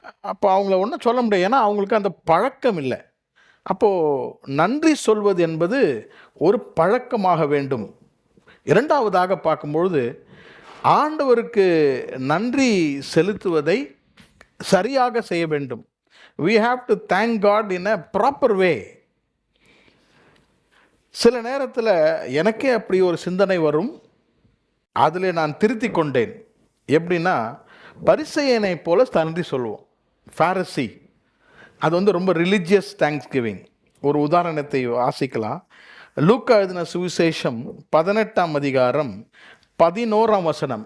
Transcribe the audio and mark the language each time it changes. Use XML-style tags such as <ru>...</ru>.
<ta>அப்போ அவங்கள ஒன்றும் சொல்ல முடியாது, ஏன்னா அவங்களுக்கு அந்த பழக்கம் இல்லை. அப்போது நன்றி சொல்வது என்பது ஒரு பழக்கமாக வேண்டும். இரண்டாவதாக பார்க்கும்பொழுது, ஆண்டவருக்கு நன்றி செலுத்துவதை சரியாக செய்ய வேண்டும்.</ta> <en>We have to thank God in a proper way.</en> <ta>சில நேரத்தில் எனக்கே அப்படி ஒரு சிந்தனை வரும், அதில் நான் திருத்தி கொண்டேன். எப்படின்னா, பரிசேயனை போல நன்றி சொல்லுவோம். ஃபாரசி அது ரொம்ப</ta> <en>Religious thanksgiving.</en> <ta>ஒரு உதாரணத்தை வாசிக்கலாம். லூக்கா எழுதின சுவிசேஷம் 18ஆம் அதிகாரம் 11ஆம் வசனம்.</ta>